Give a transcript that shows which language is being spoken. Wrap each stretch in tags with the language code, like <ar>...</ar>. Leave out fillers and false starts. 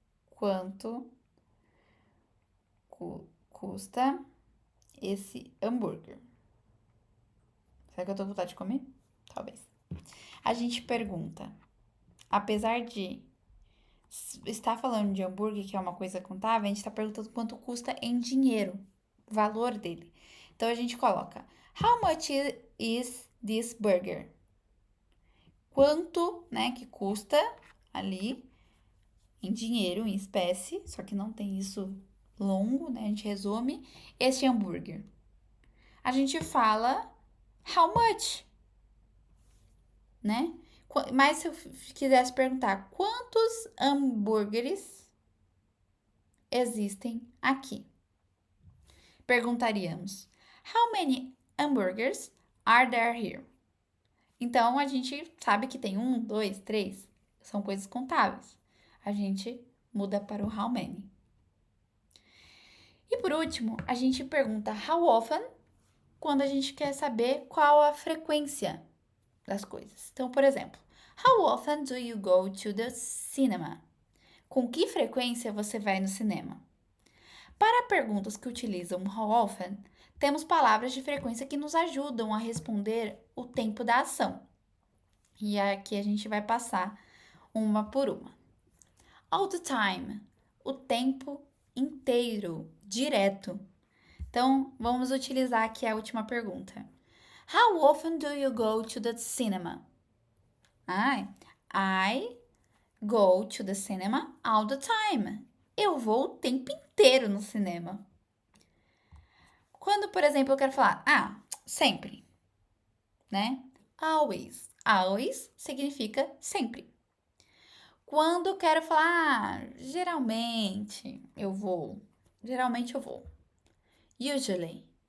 <pt>Quanto custa esse hambúrguer? Será que eu tô com vontade de comer? Talvez. A gente pergunta, apesar de estar falando de hambúrguer, que é uma coisa contável, a gente está perguntando quanto custa em dinheiro, o valor dele. Então a gente coloca:</pt> <en>How much is this burger?</en> <pt>Quanto, né, que custa ali em dinheiro, em espécie, só que não tem isso longo, né? A gente resume este hambúrguer. A gente fala how much, né? Mas se eu quisesse perguntar quantos hambúrgueres existem aqui?</pt> <en>Perguntaríamos: How many hamburgers are there here?</en> <pt>Então a gente sabe que tem 1, 2, 3, são coisas contáveis. A gente muda para o how many. E por último, a gente pergunta how often quando a gente quer saber qual a frequência das coisas. Então, por exemplo,</pt> <en>how often do you go to the cinema?</en> <pt>Com que frequência você vai no cinema? Para perguntas que utilizam how often, temos palavras de frequência que nos ajudam a responder o tempo da ação. E aqui a gente vai passar uma por uma. All the time, o tempo inteiro, direto. Então, vamos utilizar aqui a última pergunta.</pt> <en>How often do you go to the cinema? I go to the cinema all the time.</en> <pt>Eu vou o tempo inteiro no cinema. Quando, por exemplo, eu quero falar, sempre, né? Always. Always significa sempre. Quando eu quero falar, geralmente eu vou. Geralmente eu vou. Usually.</pt>